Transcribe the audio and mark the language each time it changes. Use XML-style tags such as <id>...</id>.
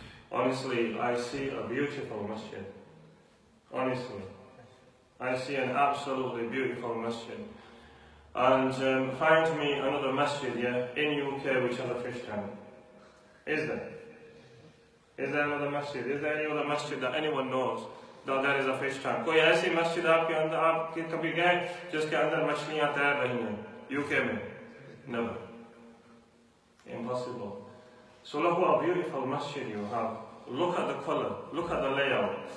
<en>Honestly, I see a beautiful masjid. Honestly, I see an absolutely beautiful masjid. And find me another masjid here in UK which has a fish tank. Is there? Is there another masjid? Is there any other masjid that anyone knows that there is a fish tank?</en> <hi>कोई ऐसी मस्जिद आपके अंदर आप कभी गए जिसके अंदर मछलियां तैर रही हैं UK में?</hi> <en>Never. Impossible. So look what a beautiful masjid you have. Look at the color, look at the layout.</en>